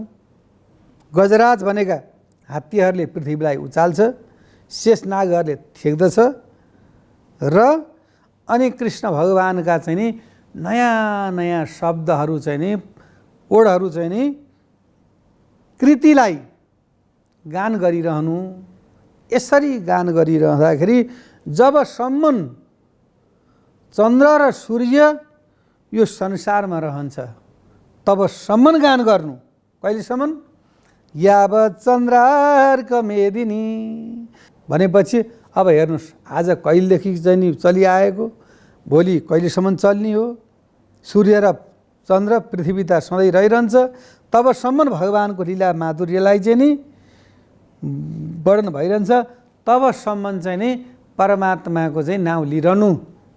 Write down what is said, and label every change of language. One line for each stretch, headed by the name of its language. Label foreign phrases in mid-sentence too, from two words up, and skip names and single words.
Nepali: गजराज भनेका हात्तीहरूले पृथ्वीलाई उचाल्छ, शेषनागहरूले थेक्दछ र अनि कृष्ण भगवानका चाहिँ नि नयाँ शब्दहरू चाहिँ नि ओडहरू चाहिँ नि कृतिलाई गान गरिरहनु। यसरी गान गरिरहँदाखेरि जबसम्म चन्द्र र सूर्य यो संसारमा रहन्छ तबसम्म गान गर्नु। कहिलेसम्म?
Sanskrit: यावत् चन्द्रार्क मेदिनी
Nepali: भनेपछि अब हेर्नुहोस् आज कहिलेदेखि चाहिँ नि चलिआएको, भोलि कहिलेसम्म चल्ने हो। सूर्य र चन्द्र पृथ्वी त सधैँ रहिरहन्छ, तबसम्म भगवानको लीला माधुर्यलाई चाहिँ नि वर्णन भइरहन्छ, तबसम्म चाहिँ नि परमात्माको चाहिँ नाउँ लिइरहनु हो।